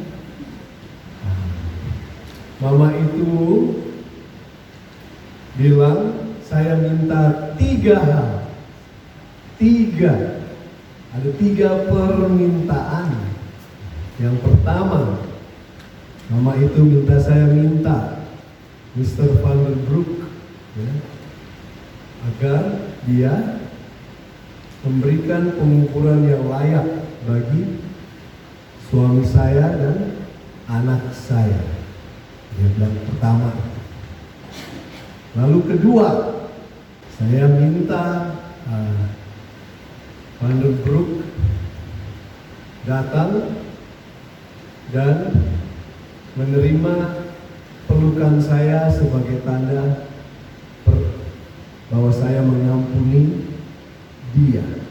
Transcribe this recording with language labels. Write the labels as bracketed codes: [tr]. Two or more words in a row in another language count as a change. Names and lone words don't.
[id] Mama itu bilang, saya minta 3 hal. 3. Ada 3 permintaan. Yang pertama, mama itu saya minta Mr. Van der Broek ya, agar dia memberikan pengukuran yang layak bagi suami saya dan anak saya. Dia bilang pertama. Lalu kedua, saya minta Van der Broek datang dan menerima pelukan saya sebagai tanda bahwa saya mengampuni dia.